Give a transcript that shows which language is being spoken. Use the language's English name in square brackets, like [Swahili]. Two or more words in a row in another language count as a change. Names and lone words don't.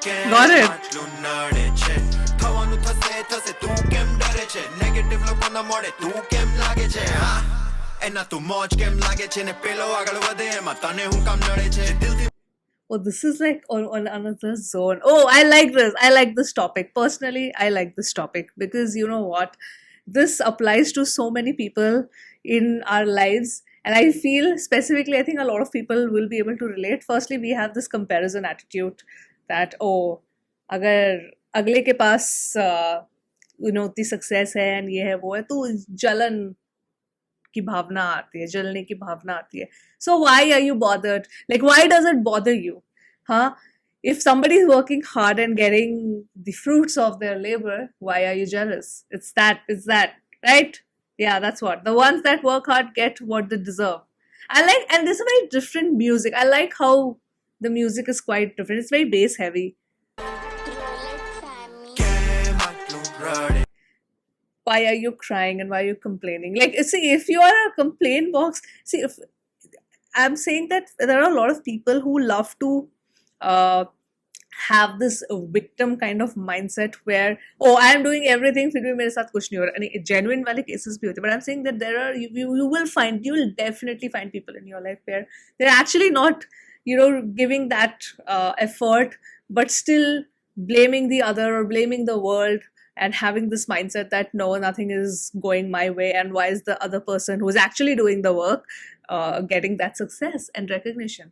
[English] Oh, this is like on another zone. Oh, I like this. I like this topic. Personally, I like this topic because you know what? This applies to so many people in our lives. And I feel specifically, I think a lot of people will be able to relate. Firstly, we have this comparison attitude that, [Hindi] oh, अगर अगले के पास उतनी सक्सेस है एंड ये है वो है तो जलन की भावना आती है, जलने की भावना आती है. [English] So why are you bothered? Like, why does it bother you? Huh? If somebody is working hard and getting the fruits of their labor, why are you jealous? It's that, right? Yeah, that's what. The ones that work hard get what they deserve. And this is very different music. I like how the music is quite different. It's very bass heavy. Why are you crying and why are you complaining? Like, see, if you are a complaint box, see, if I'm saying that there are a lot of people who love to have this victim kind of mindset where, oh, I'm doing everything, [Hindi] फिर भी मेरे साथ कुछ नहीं हो रहा. [English] And genuine [Hindi] वाले cases भी होते हैं. [English] But I'm saying that you will definitely find people in your life where they're actually not, giving that effort, but still blaming the other or blaming the world and having this mindset that no, nothing is going my way, and why is the other person who is actually doing the work getting that success and recognition?